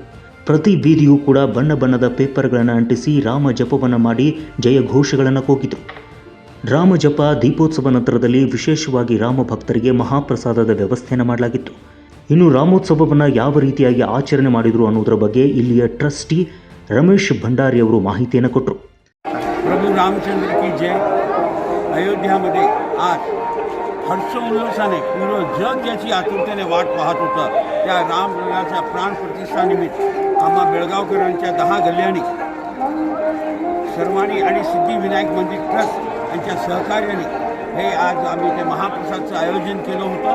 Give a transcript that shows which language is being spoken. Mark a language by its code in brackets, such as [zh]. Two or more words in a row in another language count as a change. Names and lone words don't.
[kn] ಪ್ರತಿ ಬೀದಿಯೂ ಕೂಡ ಬಣ್ಣ ಬಣ್ಣದ ಪೇಪರ್ಗಳನ್ನು ಅಂಟಿಸಿ ರಾಮ ಜಪವನ್ನು ಮಾಡಿ ಜಯಘೋಷಗಳನ್ನು ಕೂಗಿದರು. ರಾಮ ಜಪ ದೀಪೋತ್ಸವ ನಂತರದಲ್ಲಿ ವಿಶೇಷವಾಗಿ ರಾಮ ಭಕ್ತರಿಗೆ ಮಹಾಪ್ರಸಾದದ ವ್ಯವಸ್ಥೆಯನ್ನು ಮಾಡಲಾಗಿತ್ತು. ಇನ್ನು ರಾಮೋತ್ಸವವನ್ನು ಯಾವ ರೀತಿಯಾಗಿ ಆಚರಣೆ ಮಾಡಿದರು ಅನ್ನೋದರ ಬಗ್ಗೆ ಇಲ್ಲಿಯ ಟ್ರಸ್ಟಿ रमेश भंडारी ಅವರು ಮಾಹಿತಿಯನ್ನು ಕೊಟ್ಟರು. [mr] प्रभू रामचंद्र की जय. अयोध्यामध्ये आज हर्षोल्लासाने पूर्ण जग ज्याची आतुरतेने वाट पाहत होतं त्या रामलल्लाच्या प्राणप्रतिष्ठानिमित्त आम्हा बेळगावकरांच्या 10 गल्ल्यांनी सर्वांनी आणि सिद्धिविनायक मंदिर ट्रस्ट यांच्या सहकार्याने हे आज आम्ही ते महाप्रसादचं आयोजन केलं होतं.